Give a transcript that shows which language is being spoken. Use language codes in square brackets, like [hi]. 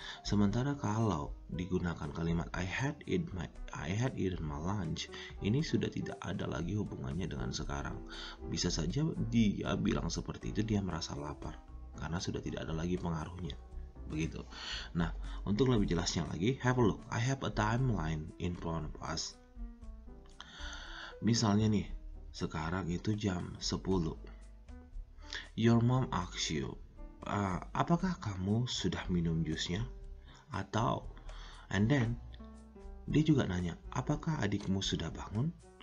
[id] Sementara kalau digunakan kalimat [en] I had eaten my lunch, [id] ini sudah tidak ada lagi hubungannya dengan sekarang. Bisa saja dia bilang seperti itu, dia merasa lapar karena sudah tidak ada lagi pengaruhnya. Begitu. Nah, untuk lebih jelasnya lagi, [en] have a look. I have a timeline in front of us. [id] Misalnya nih, sekarang itu jam 10. [en] Your mom asks you, [id] apakah kamu sudah minum jusnya? Atau, [en] and then, [id] dia juga nanya, apakah adikmu sudah bangun?